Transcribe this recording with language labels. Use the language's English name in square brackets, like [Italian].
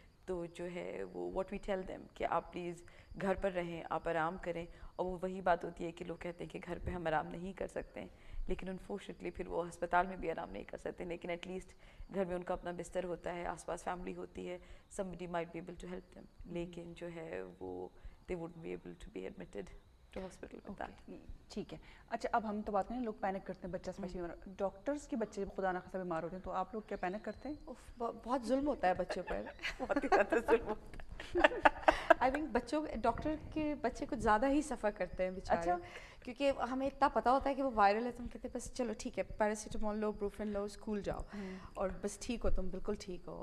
[Urdu] تو جو ہے وہ [English] what we tell them [Urdu] کہ آپ پلیز گھر پر رہیں, آپ آرام کریں. اور وہ وہی بات ہوتی ہے کہ لوگ کہتے ہیں کہ گھر پہ ہم آرام نہیں کر سکتے ہیں, لیکن انفارچونیٹلی پھر وہ ہسپتال میں بھی آرام نہیں کر سکتے, لیکن ایٹ لیسٹ گھر میں ان کا اپنا بستر ہوتا ہے, آس پاس فیملی ہوتی ہے, [English] somebody might be able to help them. [Urdu] لیکن جو ہے وہ [English] they wouldn't be able to be admitted to hospital with that. [Urdu] ٹھیک ہے. اچھا اب ہم تو بات کریں لوگ پینک کرتے ہیں, بچہ اسپیشلی ڈاکٹرس کے بچے خدا نخواستہ بیمار ہوتے ہیں, تو آپ لوگ کیا پینک کرتے ہیں؟ بہت ظلم ہوتا ہے بچوں پر. بہت ہی زیادہ ظلم ہوتا ہے. [English] I think [Urdu] بچوں ڈاکٹر کے بچے کچھ زیادہ ہی سفر کرتے ہیں بیچارے. اچھا. کیونکہ ہمیں اتنا پتہ ہوتا ہے کہ وہ وائرل ہے, تو ہم کہتے ہیں بس چلو ٹھیک ہے, پیراسیٹامول لو, بروفن لو, اسکول جاؤ اور بس ٹھیک ہو, تم بالکل ٹھیک ہو.